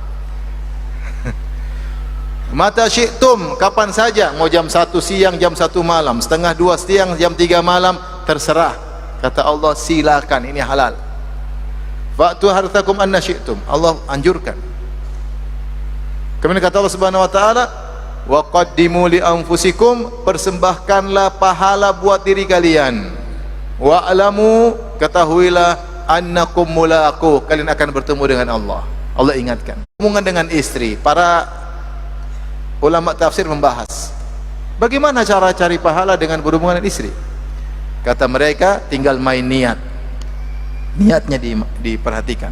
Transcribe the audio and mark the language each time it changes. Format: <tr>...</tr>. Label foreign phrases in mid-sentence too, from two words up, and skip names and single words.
<ar>متى شئتم,</ar> <id>kapan saja, mau jam 1 siang, jam 1 malam, setengah 2 siang, jam 3 malam, terserah. Kata Allah, silakan, ini halal.</id> <ar>فأتوا حرثكم أنى شئتم.</ar> <id>Allah anjurkan. Kemudian kata Allah</id> <ar>سبحانه وتعالى, وقدموا لأنفسكم,</ar> <id>persembahkanlah pahala buat diri kalian.</id> <ar>واعلموا,</ar> <id>ketahuilah,</id> <ar>أنكم ملاقوه,</ar> <id>kalian akan bertemu dengan Allah. Allah ingatkan. Hubungan dengan istri, para ulama tafsir membahas bagaimana cara cari pahala dengan berhubungan dengan istri. Kata mereka, tinggal main niat. Niatnya diperhatikan.</id>